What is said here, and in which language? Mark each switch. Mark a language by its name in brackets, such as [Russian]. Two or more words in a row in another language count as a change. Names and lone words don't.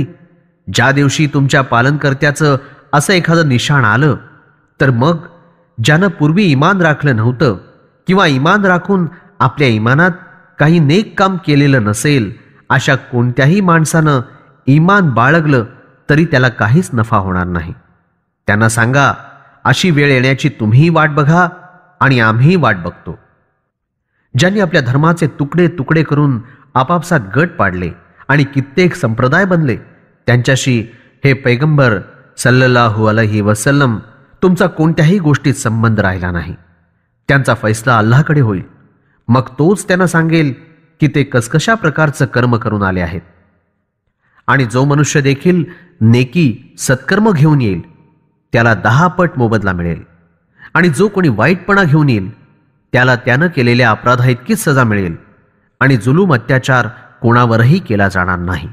[Marathi] ज्या दिवशी तुमच्या पालनकर्त्याचं असं एखादं निशाण आलं तर मग ज्यानं पूर्वी ईमान राखलं नव्हतं किंवा ईमान राखून आपल्या ईमानात काही नेक काम केलेलं नसेल अशा कोणत्याही माणसानं ईमान बाळगलं तरी त्याला काहीच नफा होणार नाही. त्यांना सांगा, अशी वेळ येण्याची तुम्ही वाट बघा आणि आम्ही वाट बघतो. ज्यांनी आपल्या धर्माचे तुकडे तुकडे करून आपापसात गट पाडले आणि कित्येक संप्रदाय बनले, त्यांच्याशी हे पैगंबर [Arabic] صلى الله عليه وسلم [Marathi] तुमचा कोणत्याही गोष्टीत संबंध राहिला नाही. त्यांचा फैसला अल्लाहकडे होईल. मग तोच त्यांना सांगेल की ते कसकशा प्रकारचं कर्म करून आले आहेत. आणि जो मनुष्य देखील नेकी सत्कर्म घेऊन येईल त्याला 10 पट मोबदला मिळेल आणि जो कोणी वाईटपणा घेऊन येईल त्याला त्यानं केलेल्या अपराधा इतकीच सजा मिळेल आणि जुलूम अत्याचार कोणावरही केला जाणार नाही.